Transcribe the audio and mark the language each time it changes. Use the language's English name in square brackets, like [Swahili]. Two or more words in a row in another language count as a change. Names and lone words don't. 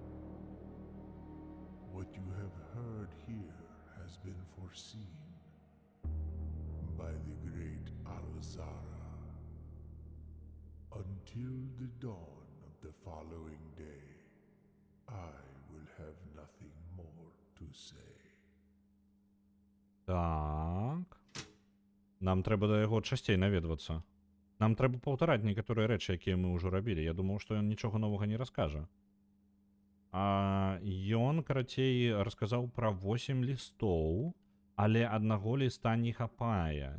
[English] What you have heard here has been foreseen by the great Alzara. Until the dawn of the following day, I will have nothing more to say. [Belarusian] Так. Нам трэба да яго часцей наведвацца. Нам трэба паўтараць некаторыя рэчы, якія мы ўжо рабілі. Я думаў, што ён нічога новага не раскажа. А ён, карацей, расказаў пра 8 лістоў, але аднаго ліста не хапае.